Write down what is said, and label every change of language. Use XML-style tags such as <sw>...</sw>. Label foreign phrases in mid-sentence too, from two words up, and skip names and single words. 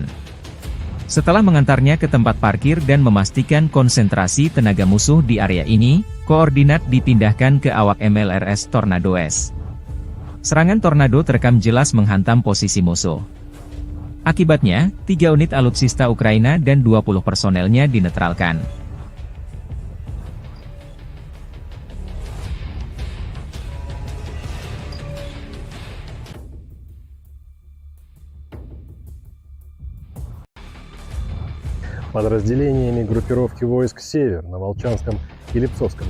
<id>Setelah mengantarnya ke tempat parkir dan memastikan konsentrasi tenaga musuh di area ini, koordinat dipindahkan ke awak MLRS Tornado S. Serangan Tornado terekam jelas menghantam posisi musuh. Akibatnya, 3 unit alutsista Ukraina dan 20 personelnya dinetralkan.</id> <ru>Подразделениями группировки войск «Север» на Волчанском и Липцовском</ru>